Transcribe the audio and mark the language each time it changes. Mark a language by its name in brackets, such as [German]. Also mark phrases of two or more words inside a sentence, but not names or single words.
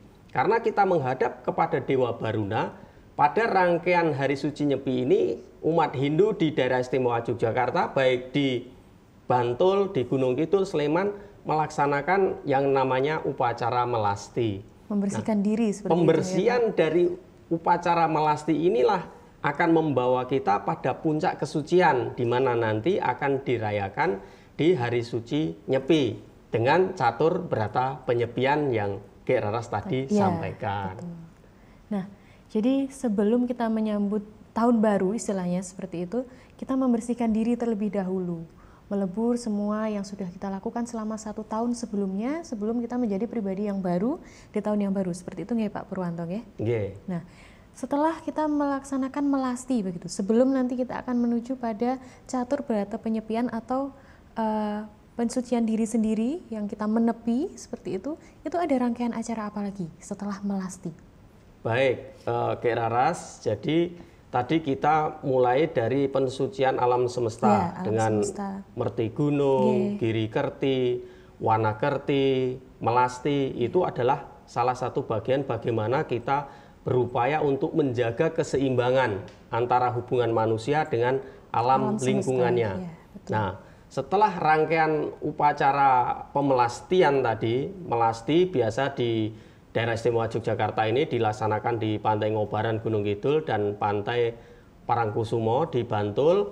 [Indonesian] Karena kita menghadap kepada Dewa Baruna, pada rangkaian Hari Suci Nyepi ini, umat Hindu di daerah istimewa Yogyakarta, baik di Bantul, di Gunung Kidul, Sleman, melaksanakan yang namanya upacara melasti. Membersihkan diri seperti Pembersihan itu ya, dari upacara melasti inilah akan membawa kita pada puncak kesucian, di mana nanti akan dirayakan di Hari Suci Nyepi dengan catur berata penyepian yang Kek Raras tadi ya, sampaikan. betul. Nah, jadi sebelum kita menyambut tahun baru istilahnya seperti itu, kita membersihkan diri terlebih dahulu, melebur semua yang sudah kita lakukan selama 1 tahun sebelumnya, sebelum kita menjadi pribadi yang baru di tahun yang baru. Seperti itu nggih Pak Purwanto nggih? Nggih. Nah, setelah kita melaksanakan melasti begitu, sebelum nanti kita akan menuju pada catur berata penyepian atau pensucian diri sendiri yang kita menepi seperti itu ada rangkaian acara apa lagi setelah melasti? Baik, Kek Raras, jadi tadi kita mulai dari pensucian alam semesta Ya, alam dengan semesta. merti gunung, giri kerti, wana kerti, melasti, itu adalah salah satu bagian bagaimana kita berupaya untuk menjaga keseimbangan antara hubungan manusia dengan alam Alam semesta, lingkungannya. ya, betul. Nah, setelah rangkaian upacara pemelastian tadi, melasti biasa di daerah istimewa Yogyakarta ini dilaksanakan di Pantai Ngobaran Gunung Kidul dan Pantai Parangkusumo di Bantul.